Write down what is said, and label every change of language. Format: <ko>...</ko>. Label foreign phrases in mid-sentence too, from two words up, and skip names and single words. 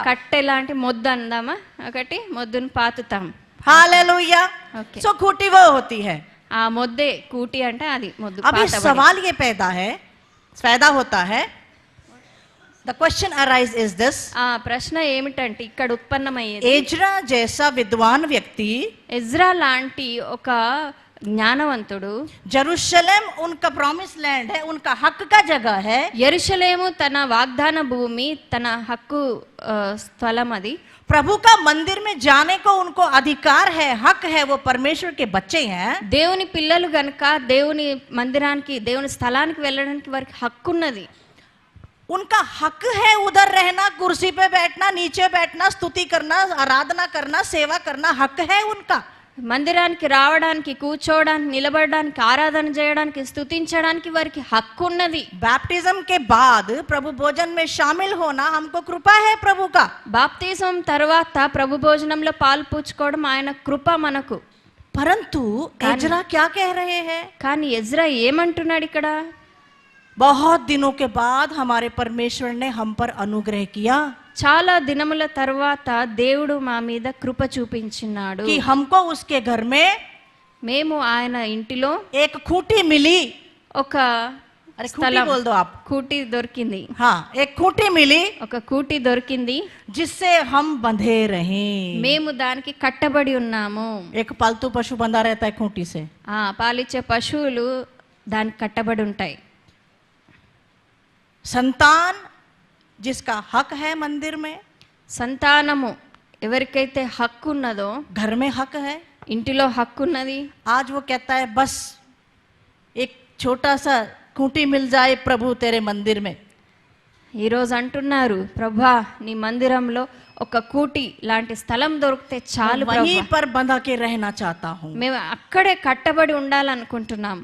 <te>కట్టె లాంటి మొద్దు అందామా, ఒకటి మొద్దును పాతుతాం.</te> <hi>हालेलुया। Okay. सो खूंटी वो होती है।</hi> <te>ఆ మొద్దే కూటి అంటే అది మొద్దు.</te> <hi>अभी</hi> <te>పాతబడి.</te> <hi>सवाल ये पैदा होता है,</hi> <en>the question arise is this,</en> <te>ఆ ప్రశ్న ఏమిటంటే ఇక్కడ ఉత్పన్నమయ్యేది,</te> <hi>एजरा जैसा विद्वान व्यक्ति,</hi> <te>ఎజ్రా లాంటి ఒక జ్ఞానవంతుడు,</te> <hi>जेरूशलेम उनका</hi> <en>promise land</en> <hi>है, उनका हक का जगह है,</hi> <te>యెరూషలేము తన వాగ్దాన భూమి, తన హక్కు స్థలం అది.</te> <hi>प्रभु का मंदिर में जाने को उनको अधिकार है, हक है, वो परमेश्वर के बच्चे हैं।</hi> <te>దేవుని పిల్లలు గనుక దేవుని మందిరానికి, దేవుని స్థలానికి వెళ్ళడానికి వారికి హక్కు ఉన్నది.</te> <hi>उनका हक है उधर रहना, कुर्सी पे बैठना, नीचे बैठना, स्तुति करना, आराधना करना, सेवा करना, हक है उनका।</hi> <te>మందిరానికి రావడానికి, కూర్చోవడానికి, నిలబడడానికి, ఆరాధన చేయడానికి, స్తుతించడానికి వారికి హక్కు ఉన్నది.</te> <hi>बैप्टिज्म के बाद प्रभु भोजन में शामिल होना हमको कृपा है प्रभु का।</hi> <te>బాప్తిజం తర్వాత ప్రభు భోజనంలో పాలు పూచుకోవడం ఆయన కృప మనకు.</te> <hi>परंतु एजरा क्या कह रहे हैं?</hi> <te>కానీ ఎజ్రా ఏమంటున్నాడు ఇక్కడ?</te> <hi>बहुत दिनों के बाद हमारे परमेश्वर ने हम पर अनुग्रह किया</hi> <te>చాలా దినముల తర్వాత దేవుడు మా మీద కృప చూపించినాడు.</te> <hi>कि हमको उसके घर में</hi> <te>మేము ఆయన ఇంటిలో</te> <hi>एक खूंटी मिली।</hi> <te>ఒక</te> <hi>अरे खूंटी</hi> <te>స్థలం,</te> <hi>बोल दो आप।</hi> <te>కూటి దొరికింది.</te> <hi>हाँ, एक खूंटी मिली</hi> <te>ఒక కూటి దొరికింది,</te> <hi>जिससे हम बंधे रहे।</hi> <te>మేము దానికి కట్టబడి ఉన్నాము.</te> <hi>एक पालतू पशु बंधा रहता है खूंटी से।</hi> <te>పాలిచ్చే పశువులు దానికి కట్టబడి ఉంటాయి.</te> <hi>संतान जिसका हक है मंदिर में,</hi> <te>సంతానము ఎవరికైతే హక్కు ఉన్నదో,</te> <hi>घर में हक है,</hi> <te>ఇంటిలో హక్కు ఉన్నది.</te> <hi>आज वो कहता है बस एक छोटा सा खूंटी मिल जाए प्रभु तेरे मंदिर में।</hi> <te>ఈరోజు అంటున్నారు, ప్రభా నీ మందిరంలో ఒక కూటి లాంటి స్థలం దొరికితే చాలు</te> <hi>वहीं</hi> <te>ప్రభా,</te> <hi>पर बंधा के रहना चाहता हूँ।</hi> <te>మేము అక్కడే కట్టబడి ఉండాలనుకుంటున్నాం.</te>